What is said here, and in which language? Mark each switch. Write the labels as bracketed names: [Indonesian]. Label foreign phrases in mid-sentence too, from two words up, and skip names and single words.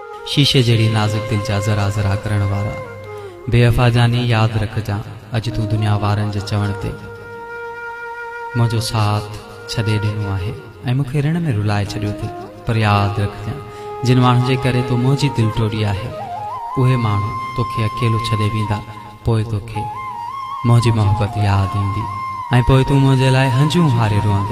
[Sindhi] शीशे जड़ी नाजुक दिल जा जरा जरा करण वारा बेवफा जानी याद रखजा अज तू दुनिया वारन जे चवण ते मुझो साथ छदे दिनो आहे ऐं मूंखे ऋण में रुलाए छॾियो थी। पर याद रखजा जिन माण्हुनि जे करे तो मुंहिंजी दिल टोड़ी आहे उहे माण्हू तोखे अकेलो छॾे वेंदा, पोइ तोखे मुंहिंजी मोहब्बत याद ईंदी ऐं पोइ तूं मुंहिंजे लाइ हंजूं हारे रोअंदे।